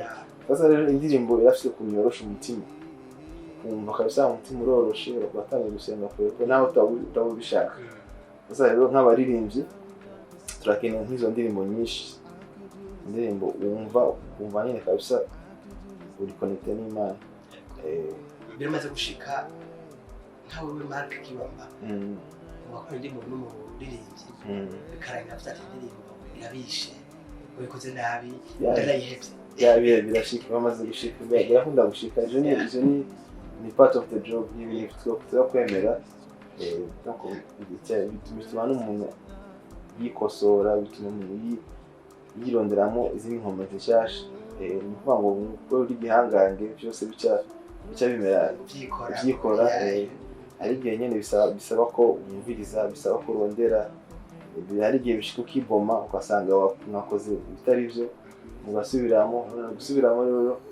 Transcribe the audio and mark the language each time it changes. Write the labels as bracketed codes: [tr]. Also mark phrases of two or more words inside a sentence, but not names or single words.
[rn] Sasa rero indirimbo irafise kunyorosha umutima kumva kabisa umutima uroroshe ugatangira gusenga kuko naho utabishaka. Sasa rero nk'abaririmbyi turakeneye nk'izo ndirimbo nyinshi, indirimbo wumva nyine kabisa uri connected n'Imana. [rw] Biramaze gushika nkawe Marc KIBAMBA wakora indirimbo n'umuririmbyi bikarangira afite indirimbo irabishe ubikoze nabi yarayihebye birashika bamaze gushika birakunda gushika izo ni [en] part of the job [rw] y'ibintu twa [rn] kwemera donc bituma n'umuntu yikosora, bituma umuntu yironderamo izindi nkomezi nshasha ni ukuvuga ngo uri gihangange byose bica bimera byikora ari igihe nyene bisaba ko wumviriza, bisaba ko urondera, hari igihe bishika ukiboma ugasanga wakoze bitari byo gusubiramo rero